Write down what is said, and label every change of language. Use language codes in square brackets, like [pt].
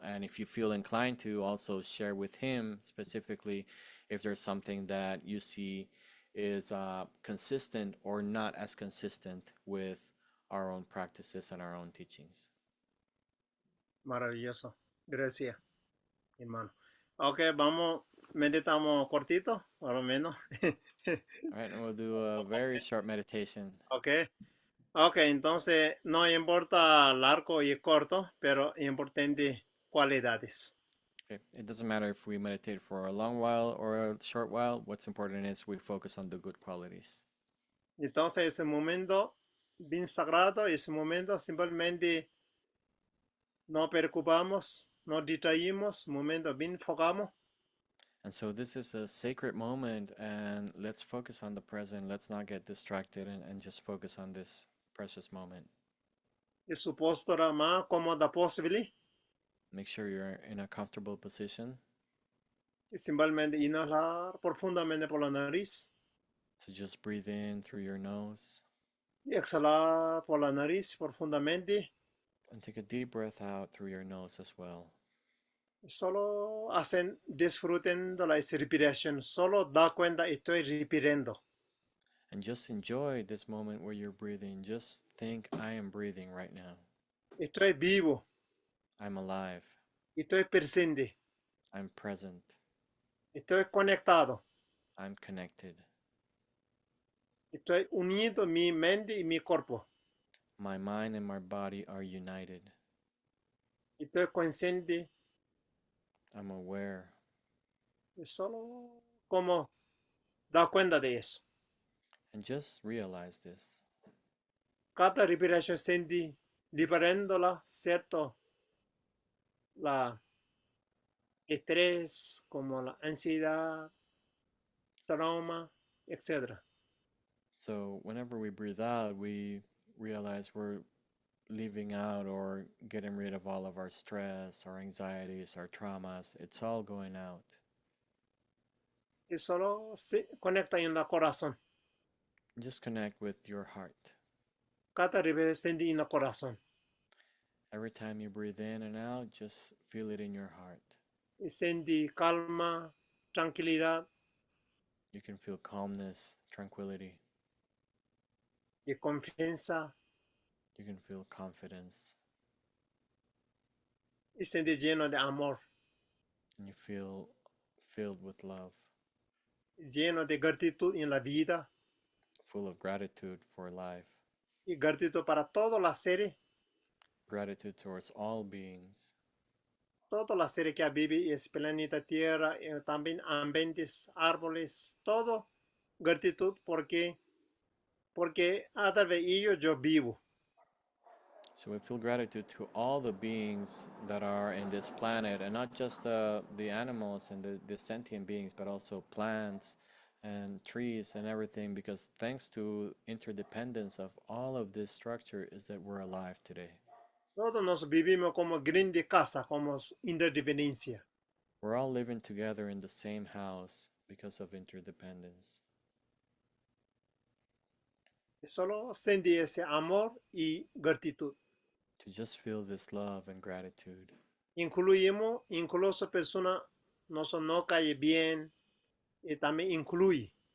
[en] And if you feel inclined to, also share with him specifically if there's something that you see is consistent or not as consistent with our own practices and our own teachings. [es] Maravilloso. Gracias, hermano. Ok, vamos, meditamos cortito, por lo menos. [en] All right, and we'll do a very short meditation. Ok. [es] Ok, entonces no importa largo y corto, pero importante cualidades. Okay. [en] It doesn't matter if we meditate for a long while or a short while. What's important is we focus on the good qualities. [es] Entonces ese momento bien sagrado, ese momento simplemente no preocupamos, no distraímos, momento bien enfocamos. [en] And so this is a sacred moment, and let's focus on the present. Let's not get distracted and just focus on this precious moment. [es] Y su postura más cómoda posible. [en] Make sure you're in a comfortable position. [es] Y simplemente inhalar profundamente por la nariz. [en] So just breathe in through your nose [es] Y exhalar por la nariz profundamente. [en] and take a deep breath out through your nose as well. [es] Solo disfruten de la respiración. Solo da cuenta estoy respirando. [en] And just enjoy this moment where you're breathing. Just think, I am breathing right now. [es] Estoy vivo. [en] I'm alive. [es] Estoy presente. [en] I'm present. [es] Estoy conectado. [en] I'm connected. [es] Estoy unido mi mente y mi cuerpo. [en] My mind and my body are united. [es] Estoy consciente. [en] I'm aware. [es] Es solo como dar cuenta de eso. [en] And just realize this. [es] Cada respiración sentí liberándola, ¿cierto? La estrés, como la ansiedad, trauma, etc. [en] So whenever we breathe out, we realize we're leaving out or getting rid of all of our stress, our anxieties, our traumas. It's all going out. [es] Y solo se conecta en el corazón. [en] Just connect with your heart. [es] Cada respiración sentí en el corazón. [en] Every time you breathe in and out, just feel it in your heart. [es] Y sentí calma, tranquilidad [en] You can feel calmness, tranquility. [es] y confianza. [en] You can feel confidence. [es] Y sentí lleno de amor, [en] And you feel filled with love, [es] lleno de gratitud en la vida [en] full of gratitude for life, [es] y gratitud para todas las seres, [en] gratitude towards all beings, [es] todas las seres que viven en el planeta Tierra, también ambientes, árboles, todo gratitud porque a través de ellos yo vivo. [en] So we feel gratitude to all the beings that are in this planet, and not just the animals and the sentient beings, but also plants and trees and everything, because thanks to interdependence of all of this structure is that we're alive today. [es] Todos nos vivimos como grande casa, como interdependencia. [en] We're all living together in the same house because of interdependence. [es] Solo sentí ese amor y gratitud. [en] To just feel this love and gratitude. [es] Incluimos, incluso personas no cae bien, y también incluye.